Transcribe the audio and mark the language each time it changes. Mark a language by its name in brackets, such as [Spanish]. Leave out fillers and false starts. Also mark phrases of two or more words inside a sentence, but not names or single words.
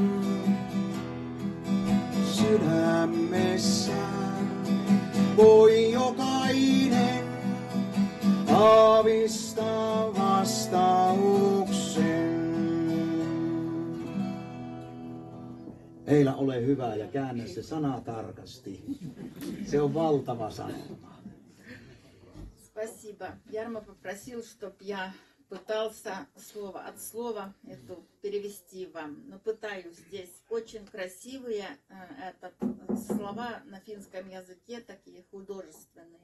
[Finnish] Sydämessään voi jokainen aavistaa vastauksen. Eila, ole hyvä ja käännä se sana tarkasti. Se on valtava sanoma. [Russian] Спасибо. Ярмо попросил, чтобы я пытался слово от слова эту перевести вам. Но пытаюсь здесь. Очень красивые слова на финском языке, такие художественные.